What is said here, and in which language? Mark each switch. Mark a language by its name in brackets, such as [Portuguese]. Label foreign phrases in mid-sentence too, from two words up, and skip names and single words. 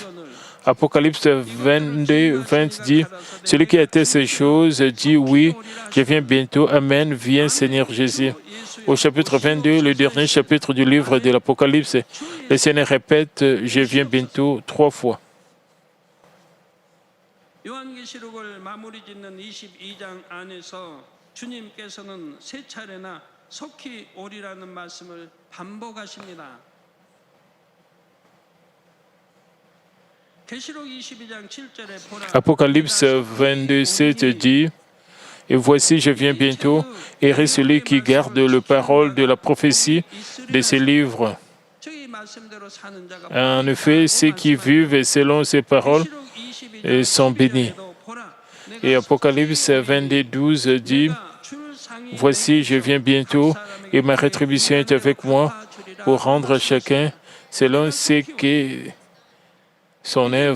[French] Apocalypse 22, 20 dit, « Celui qui atteste ces choses dit, oui, je viens bientôt. Amen, viens Seigneur Jésus. » Au chapitre 22, le dernier chapitre du livre de l'Apocalypse, le Seigneur répète, « Je viens bientôt » 3 fois. [Korean] 요한계시록을 마무리 짓는 22장 안에서 주님께서는 세 차례나 속히 오리라는 말씀을 반복하십니다. 계시록 22장 7절에 보라 [French] Apocalypse 22, 7 dit, « Et voici, je viens bientôt, et celui qui garde le parole de la prophétie de ces livres. » [Korean] 저희 말씀대로 사는 자가 [French] En effet, ceux qui vivent selon ces paroles sont bénis. Et Apocalypse 22, 12 dit, « Voici, je viens bientôt, et ma rétribution est avec moi pour rendre à chacun selon ce qu'est son œuvre.